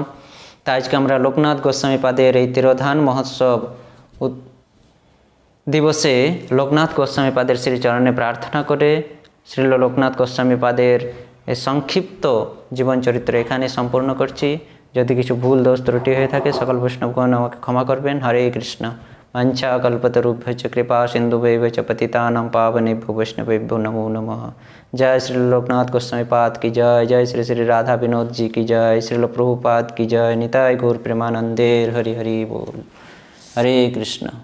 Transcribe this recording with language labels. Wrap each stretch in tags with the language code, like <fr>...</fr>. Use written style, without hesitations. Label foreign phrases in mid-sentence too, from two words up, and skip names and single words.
<bn>তা আজকে আমরা লোকনাথ গোস্বামী পাদের এই তিরোধান মহোৎসব দিবসে লোকনাথ গোস্বামী পাদের শ্রীচরণে প্রার্থনা করে শ্রী লোকনাথ গোস্বামী পাদের এই সংক্ষিপ্ত জীবন চরিত্র এখানে সম্পূর্ণ করছি। যদি কিছু ভুল দোষ ত্রুটি হয়ে থাকে সকল বৈষ্ণবগণ আমাকে ক্ষমা করবেন।</bn> <sa>হরে কৃষ্ণ। বাঞ্ছা কল্পতরুভ্যশ্চ কৃপা সিন্ধুভৈব চ পতিতানাং পাবনেভ্যো বৈষ্ণবেভ্যো নমো নমঃ।</sa> <hi>जय श्री लोकनाथ गोस्वामी पाद की जय, जय श्री श्री राधा विनोद जी की जय, श्री प्रभुपाद की जय।</hi> <bn>নিতাই গৌর প্রেমানন্দে হরি হরি বোল। हरे कृष्ण।</bn>